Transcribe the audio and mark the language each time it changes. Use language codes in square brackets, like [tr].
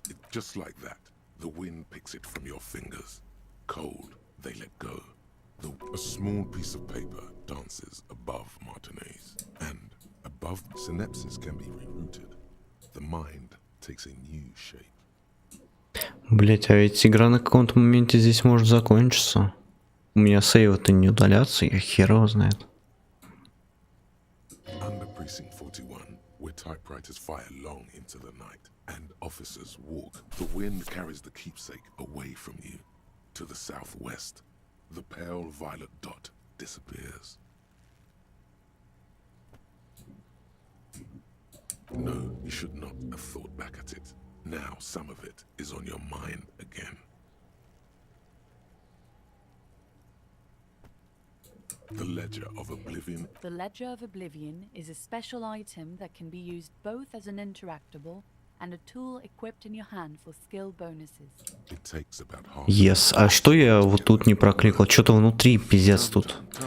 [en] Just like that, the wind picks it from your fingers. Cold, they let go. A small piece of paper dances above Martinez, and above synapses can be rerouted. The mind takes a new shape. [ru] Блять, а ведь игра на каком-то моменте здесь может закончиться. У меня сейвы-то не удалятся, я хер его знает. [en] Under Precinct 41, where typewriters fire long into the night, and officers walk, the wind carries the keepsake away from you. To the southwest, the pale violet dot disappears. No, you should not have thought back at it. Now some of it is on your mind again. The Ledger of Oblivion. The Ledger of Oblivion is a special item that can be used both as an interactable and a tool equipped in your hand for skill bonuses. It takes about half. Yes. [ru] А что я вот тут не прокликал? Что-то внутри пиздец тут.